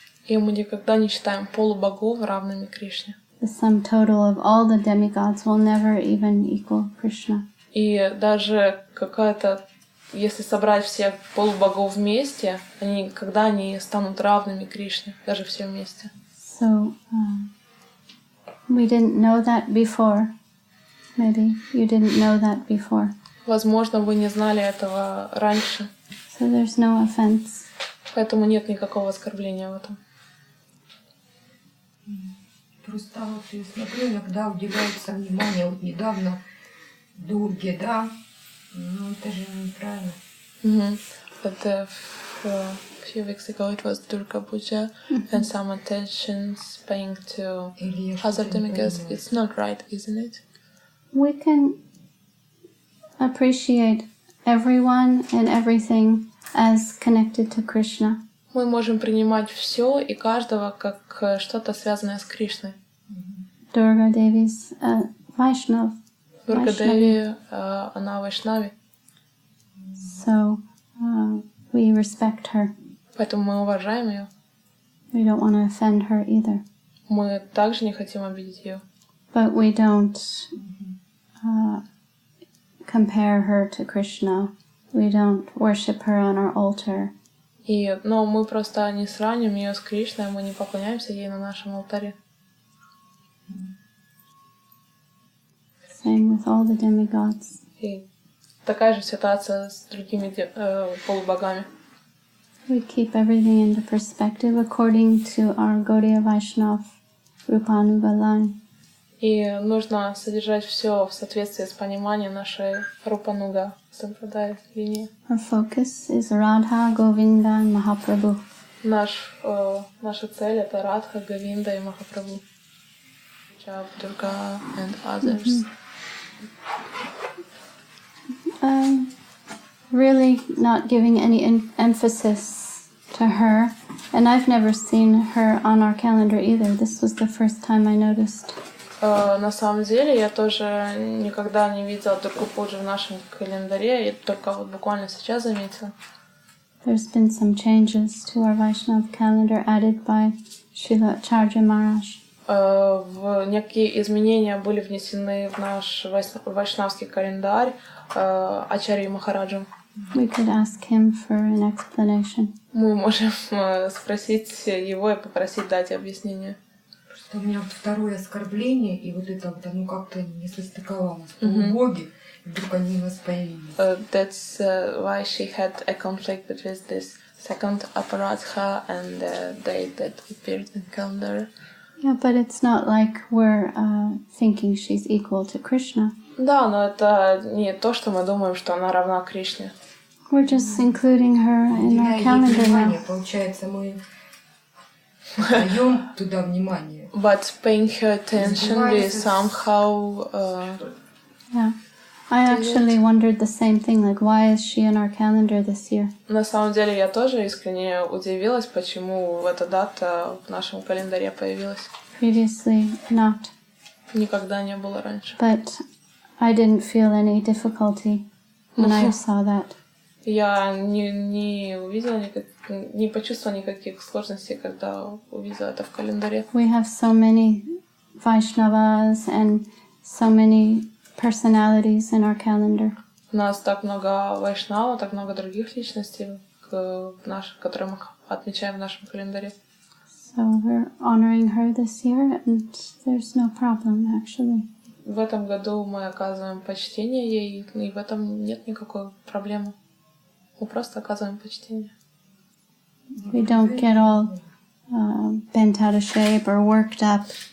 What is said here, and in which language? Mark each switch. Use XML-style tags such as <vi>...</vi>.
<ru>И мы никогда не считаем полубогов равными Кришне.</ru> <en>The sum total of all the demigods will never even equal Krishna.</en> <ru>И даже какая-то, если собрать всех полубогов вместе, они никогда не станут равными Кришне, даже все вместе.</ru> <en>So, we didn't know that before. Maybe you didn't know that before.</en> <ru>Возможно, вы не знали этого раньше.</ru> <en>So there's no offense.</en> <ru>Поэтому нет никакого оскорбления в этом. Просто вот я смотрю, иногда уделяется внимание, вот недавно Дурге, да, ну это же неправильно.</ru> <en>But a few weeks ago it was Durga Puja and some attention's paying to other demigods. It's not right, isn't it? We can appreciate everyone and everything as connected to Krishna.</en> <ru>Мы можем принимать все и каждого как что-то связанное с Кришной.</ru> <en>Durga Devi's Vaishnav.</en> <ru>Дурга Деви, она Вайшнави.</ru> <en>So we respect her.</en> <ru>Поэтому мы уважаем ее.</ru> <en>We don't want to offend her either.</en> <ru>Мы также не хотим обидеть ее.</ru> <en>But we don't compare her to Krishna. We don't worship her on our altar.</en> <ru>Но мы просто не сравним ее с Кришной, мы не поклоняемся ей на нашем алтаре.</ru> <en>Same with all the demigods.</en> <ru>И такая же ситуация с другими полубогами.</ru> <en>We keep everything into perspective according to our Gaudiya Vaishnav Rupanuga line.</en> <ru>И нужно содержать все в соответствии с пониманием нашей Рупануга Сампрадай линии.</ru> <en>Our focus is Radha, Govinda, and Mahaprabhu.</en> <ru>Наша цель — это Радха, Говинда и Махапрабху.</ru> <en>Durga and others. Really not giving any emphasis to her. And I've never seen her on our calendar either. This was the first time I noticed.</en> <ru>На самом деле, я тоже никогда не видела Дургу Пуджу в нашем календаре, и только вот буквально сейчас заметила.</ru> <en>There's been some changes to our Vaishnav calendar added by Srila Acharya Maharaj.</en> <ru>Некие изменения были внесены в наш вайшнавский календарь Ачарьей Махараджем.</ru> <en>We could ask him for an explanation.</en> <ru>Мы можем спросить его и попросить дать объяснение. Просто у меня вот второе оскорбление, и вот это вот оно как-то не состыковалось. Полубоги, и вдруг они у нас появились.</ru> <en>That's why she had a conflict with this second aparadha and the date that appeared in calendar. Yeah, but it's not like we're thinking she's equal to Krishna.</en> <ru>Да, но это не то, что мы думаем, что она равна Кришне.</ru> <en>We're just including her in our calendar now.</en> <ru>Получается, мы даем туда внимание.</ru> <en>But paying her attention, we somehow... Yeah. I actually wondered the same thing, like why is she in our calendar this year?</en> <ru>На самом деле я тоже искренне удивилась, почему эта дата в нашем календаре появилась.</ru> <en>Previously not.</en> <ru>Никогда не было раньше.</ru> <en>But I didn't feel any difficulty when I saw that.</en> <ru>Я не увидела не почувствовала никаких сложностей, когда увидела это в календаре.</ru> <en>We have so many Vaishnavas and so many personalities in our calendar.</en> <ru>У нас так много вайшнава, так много других личностей, которые мы отмечаем в нашем календаре.</ru> <en>So we're honoring her this year, and there's no problem actually.</en> <ru>В этом году мы оказываем почтение ей, и в этом нет никакой проблемы. Мы просто оказываем почтение.</ru> <en>We don't get all bent out of shape or worked up.</en>